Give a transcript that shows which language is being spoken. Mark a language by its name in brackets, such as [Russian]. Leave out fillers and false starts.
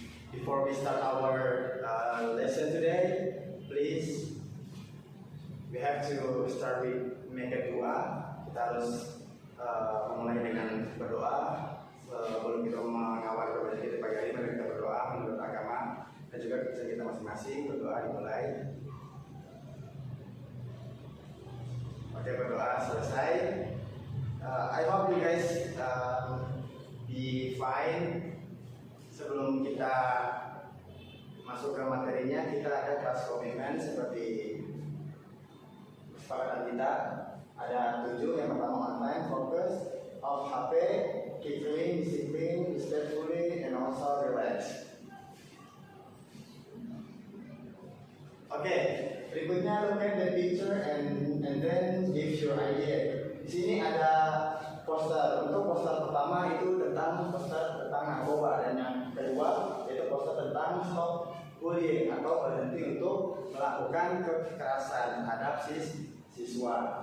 [English] Before we start our lesson today, please, we have to start with make a doa. [Indonesian] Kita harus memulai dengan berdoa. Sebelum kita mengawali ibadah kita pagi hari, mari kita berdoa menurut agama dan juga kepercayaan kita masing-masing. Berdoa dimulai. Oke, berdoa selesai. [English] I hope you guys be fine. [Indonesian] Sebelum kita masuk ke materinya, kita ada class commitment seperti kesepakatan kita. Ada 7. Yang pertama, [English] on time, focus, off HP, keep clean, disiplin, respectfully, and also relax. Oke, berikutnya look at the picture and then give your idea. [Indonesian] Di sini ada poster. Untuk poster pertama itu tentang narkoba, dan yang kedua yaitu poster tentang stop bullying atau berhenti untuk melakukan kekerasan terhadap siswa.